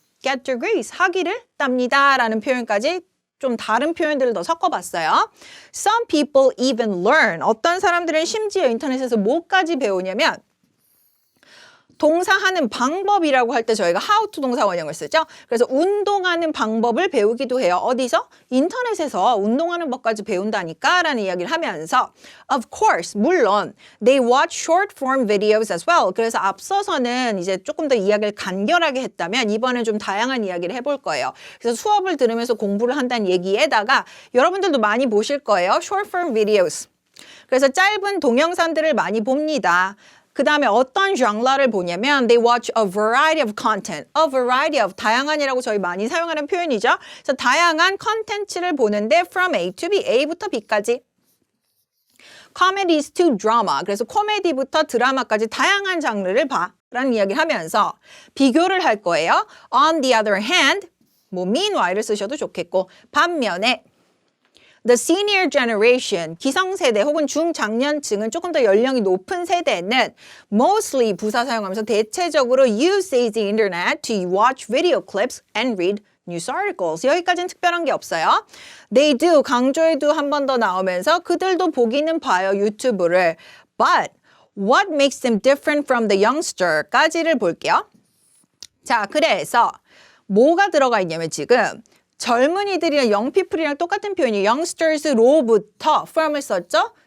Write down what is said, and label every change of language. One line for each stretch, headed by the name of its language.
English: Get degrees,
Korean: 학위를 땁니다 라는 표현까지 좀 다른 표현들을 더 섞어봤어요.
English: Some people even learn.
Korean: 어떤 사람들은 심지어 인터넷에서 뭐까지 배우냐면 동사하는 방법이라고 할 때 저희가 how to 동사 원형을 쓰죠. 그래서 운동하는 방법을 배우기도 해요. 어디서? 인터넷에서 운동하는 법까지 배운다니까 라는 이야기를 하면서
English: of course,
Korean: 물론
English: they watch short form videos as well.
Korean: 그래서 앞서서는 이제 조금 더 이야기를 간결하게 했다면 이번엔 좀 다양한 이야기를 해볼 거예요. 그래서 수업을 들으면서 공부를 한다는 얘기에다가 여러분들도 많이 보실 거예요.
English: short form videos.
Korean: 그래서 짧은 동영상들을 많이 봅니다. 그 다음에 어떤 장르를 보냐면
English: they watch a variety of content.
Korean: a variety of 다양한이라고 저희 많이 사용하는 표현이죠. 그래서 다양한 컨텐츠를 보는데 from A to B, A부터 B까지.
English: comedies to drama.
Korean: 그래서 코미디부터 드라마까지 다양한 장르를 봐 라는 이야기를 하면서 비교를 할 거예요.
English: On the other hand,
Korean: 뭐 meanwhile을 쓰셔도 좋겠고 반면에
English: The senior generation,
Korean: 기성세대 혹은 중장년층은 조금 더 연령이 높은 세대는 mostly 부사 사용하면서 대체적으로
English: use the internet to watch video clips and read news articles.
Korean: 여기까지는 특별한 게 없어요.
English: They do,
Korean: 강조의 do 한 번 더 나오면서 그들도 보기는 봐요, 유튜브를.
English: But what makes them different from the youngster
Korean: 까지를 볼게요. 자, 그래서 뭐가 들어가 있냐면 지금 젊은이들이랑 young people이랑 똑같은 표현이 youngsters로부터 from을 썼죠?